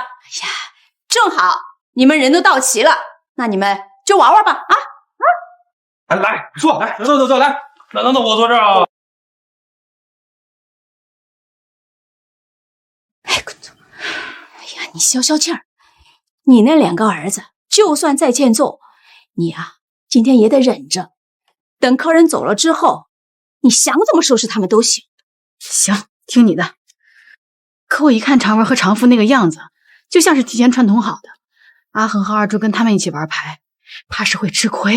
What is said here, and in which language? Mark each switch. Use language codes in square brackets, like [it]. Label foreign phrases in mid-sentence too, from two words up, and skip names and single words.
[zh] 哎呀，正好你們人都到齊了，那你們就玩玩吧啊！來，坐，來，坐，來。那我坐這兒啊。哎，滾走！哎呀，你消消氣兒，你那兩個兒子就算再欠揍，你啊，今天也得忍着。等客人走了之後，你想怎麼收拾他們都行。行，聽你的。可我一看常文和常父那個樣子，就像是提前串通好的。阿恒和二柱跟他們一起玩牌，怕是會吃虧。